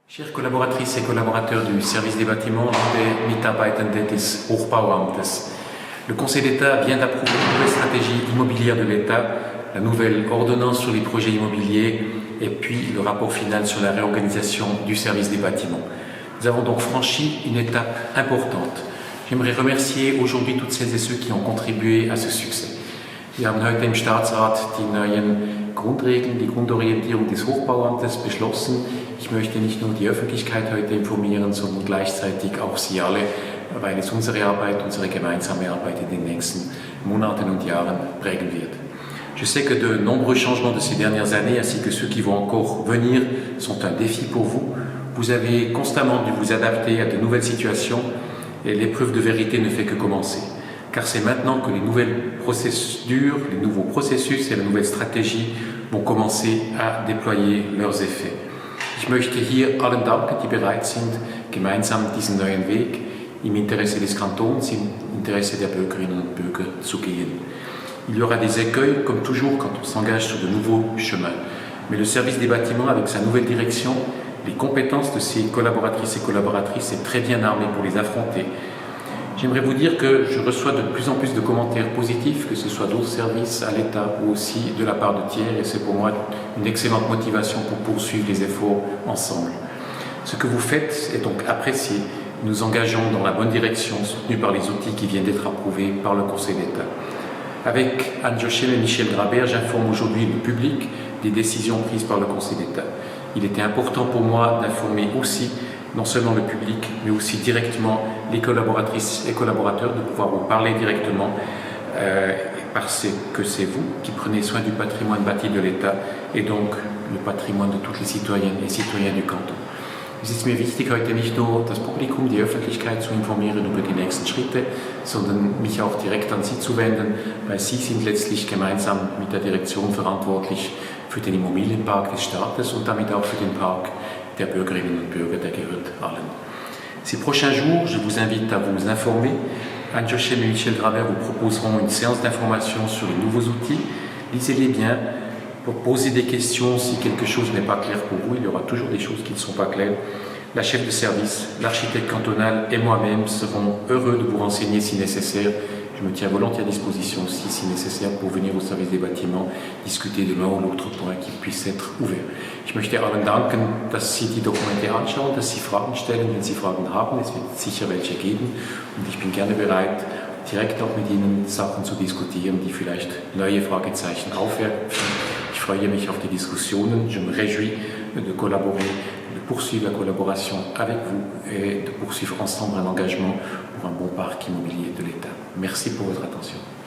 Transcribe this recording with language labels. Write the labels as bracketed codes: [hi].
[fr] Chers collaboratrices et collaborateurs du service des bâtiments, [de] liebe Mitarbeitende des Hochbauamtes, [fr] le Conseil d'État vient d'approuver une nouvelle stratégie immobilière de l'État, la nouvelle ordonnance sur les projets immobiliers et puis le rapport final sur la réorganisation du service des bâtiments. Nous avons donc franchi une étape importante. J'aimerais remercier aujourd'hui toutes celles et ceux qui ont contribué à ce succès. [de] Wir haben heute im Staatsrat die neuen Grundregeln, die Grundorientierung des Hochbauamtes beschlossen. Ich möchte nicht nur die Öffentlichkeit heute informieren, sondern gleichzeitig auch Sie alle, weil es unsere Arbeit, unsere gemeinsame Arbeit in den nächsten Monaten und Jahren prägen wird. [fr] Je sais que de nombreux changements de ces dernières années, ainsi que ceux qui vont encore venir, sont un défi pour vous. Vous avez constamment dû vous adapter à de nouvelles situations et l'épreuve de vérité ne fait que commencer. Car c'est maintenant que les nouvelles procédures, les nouveaux processus et les nouvelles Strategien vont commencer à déployer leurs effets. [de] Ich möchte hier allen danken, die bereit sind, gemeinsam diesen neuen Weg im Interesse des Kantons, im Interesse der Bürgerinnen und Bürger zu gehen. [fr] Il y aura des écueils, comme toujours, quand on s'engage sur de nouveaux chemins. Mais le service des bâtiments, avec sa nouvelle direction, les compétences de ses collaboratrices et collaboratrices est très bien armé pour les affronter. J'aimerais vous dire que je reçois de plus en plus de commentaires positifs, que ce soit d'autres services à l'État ou aussi de la part de tiers, et c'est pour moi une excellente motivation pour poursuivre les efforts ensemble. Ce que vous faites est donc apprécié. Nous engageons dans la bonne direction, soutenus par les outils qui viennent d'être approuvés par le Conseil d'État. Avec Anne Jochen et Michel Grabert, j'informe aujourd'hui le public des décisions prises par le Conseil d'État. Il était important pour moi d'informer aussi non seulement le public, mais aussi directement les collaboratrices et collaborateurs, de pouvoir vous parler directement, parce que c'est vous qui prenez soin du patrimoine bâti de l'État et donc le patrimoine de toutes les citoyennes et citoyens du Kanton. [de] Es ist mir wichtig, heute nicht nur das Publikum, die Öffentlichkeit zu informieren über die nächsten Schritte, sondern mich auch direkt an Sie zu wenden, weil Sie sind letztlich gemeinsam mit der Direktion verantwortlich für den Immobilienpark des Staates und damit auch für den Park der Bürgerinnen und Bürger, der gehört allen. [fr] Ces prochains jours, je vous invite à vous informer. Anne Jochen et Michel Grabert vous proposeront une séance d'information sur les nouveaux outils. Lisez-les bien, posez des questions si quelque chose n'est pas clair pour vous. Il y aura toujours des choses qui ne sont pas claires. La chef de service, l'architecte cantonal et moi-même serons heureux de vous renseigner si nécessaire. Je me tiens volontiers à disposition aussi, si nécessaire, pour venir au service des bâtiments, discuter de l'un ou l'autre point qui puisse être ouvert. [de] Ich möchte allen danken, dass Sie die Dokumente anschauen, dass Sie Fragen stellen, wenn Sie Fragen haben. Es wird sicher welche geben und ich bin gerne bereit, direkt auch mit Ihnen Sachen zu diskutieren, die vielleicht neue Fragezeichen aufwerfen. Ich freue mich auf die Diskussionen. [fr] Je me réjouis de collaborer, de poursuivre la collaboration avec vous et de poursuivre ensemble un engagement pour un bon parc immobilier de l'État. Merci pour votre attention.